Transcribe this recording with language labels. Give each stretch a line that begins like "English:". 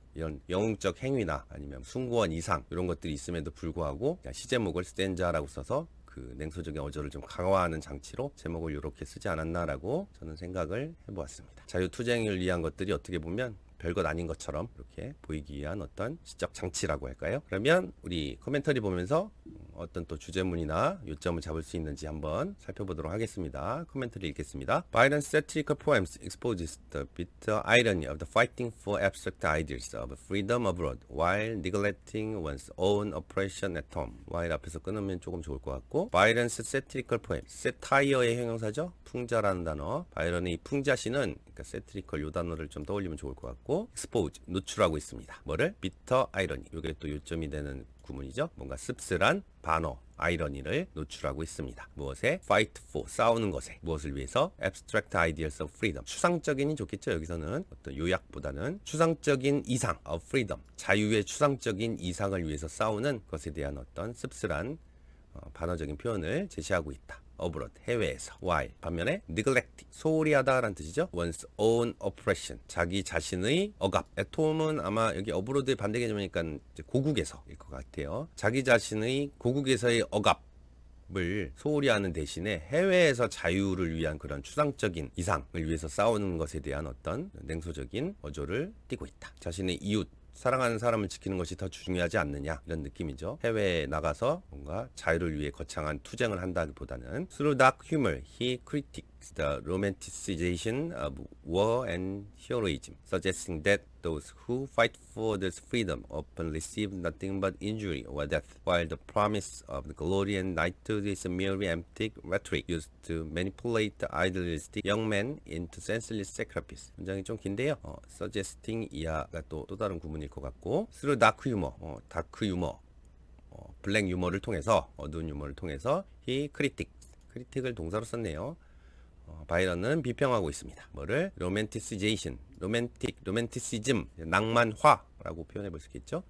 Korean: 이런 영웅적 행위나 아니면 숭고한 이상 이런 것들이 있음에도 불구하고 시제목을 스탠자라고 써서 그 냉소적인 어조를 좀 강화하는 장치로 제목을 이렇게 쓰지 않았나라고 저는 생각을 해보았습니다. 자유투쟁을 위한 것들이 어떻게 보면 별것 아닌 것처럼 이렇게 보이기 위한 어떤 시적 장치라고 할까요? 그러면 우리 코멘터리 보면서 어떤 또 주제문이나 요점을 잡을 수 있는지 한번 살펴보도록 하겠습니다. 코멘터리 읽겠습니다.
English: Byron's satirical poems exposes the bitter irony of the fighting for abstract ideals of freedom abroad while neglecting one's own oppression at home.
Korean: while 앞에서 끊으면 조금 좋을 것 같고
English: Byron's satirical poems,
Korean: satire의 형용사죠. 풍자라는 단어. 바이런의 이 풍자시는 그러니까 satirical 요 단어를 좀 떠올리면 좋을 것 같고 expose, 노출하고 있습니다. 뭐를?
English: bitter irony.
Korean: 이게 또 요점이 되는 구문이죠. 뭔가 씁쓸한 반어, 아이러니를 노출하고 있습니다. 무엇에?
English: fight for,
Korean: 싸우는 것에. 무엇을 위해서?
English: abstract ideals of freedom.
Korean: 추상적인이 좋겠죠. 여기서는 어떤 요약보다는 추상적인 이상 of freedom. 자유의 추상적인 이상을 위해서 싸우는 것에 대한 어떤 씁쓸한 반어적인 표현을 제시하고 있다. abroad, 해외에서. while, 반면에 neglect, 소홀히 하다라는 뜻이죠.
English: one's own oppression,
Korean: 자기 자신의 억압. at home은 아마 여기 abroad의 반대 개념이니까 이제 고국에서일 것 같아요. 자기 자신의 고국에서의 억압을 소홀히 하는 대신에 해외에서 자유를 위한 그런 추상적인 이상을 위해서 싸우는 것에 대한 어떤 냉소적인 어조를 띠고 있다. 자신의 이웃, 사랑하는 사람을 지키는 것이 더 중요하지 않느냐 이런 느낌이죠. 해외에 나가서 뭔가 자유를 위해 거창한 투쟁을 한다기보다는
English: Through dark humor, he critiques the romanticization of war and heroism, suggesting that those who fight for this freedom often receive nothing but injury or death, while the promise of the glory and knighthood is merely empty rhetoric used to manipulate the idealistic young men into senseless sacrifice.
Korean: 문장이 좀 긴데요. suggesting 이하가 또 다른 구문일 것 같고 through dark humor, 다크 유머, 블랙 유머를 통해서 어두운 유머를 통해서 he critic을 동사로 썼네요. 바이런은 비평하고 있습니다. 뭐를? romanticization, romanticism, 낭만화라고 표현해 볼 수 있겠죠.